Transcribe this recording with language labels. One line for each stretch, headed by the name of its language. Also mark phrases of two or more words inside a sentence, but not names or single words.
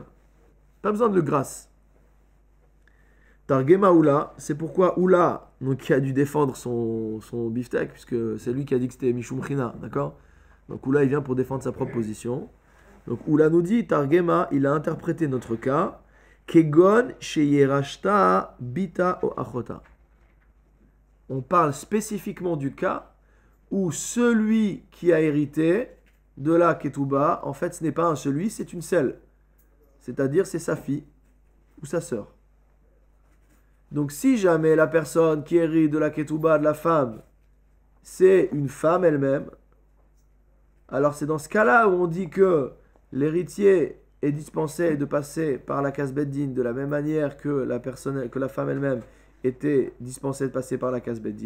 French: Pas besoin de grâce. Targema Oula, c'est pourquoi Oula, donc, qui a dû défendre son beefsteak, puisque c'est lui qui a dit que c'était
Aramaic: משום חינא,
French: d'accord? Donc Oula, il vient pour défendre sa propre position. Donc Oula nous dit, Targema, il a interprété notre cas,
Hebrew: כגון שירשתה בתה או אחותה.
French: On parle spécifiquement du cas où celui qui a hérité de la ketouba, en fait, ce n'est pas un celui, c'est une celle. C'est-à-dire, c'est sa fille ou sa sœur. Donc, si jamais la personne qui hérite de la ketouba de la femme, c'est une femme elle-même, alors c'est dans ce cas-là où on dit que l'héritier est dispensé de passer par la case Beddin de la même manière que la femme elle-même était dispensée de passer par la case Beddin.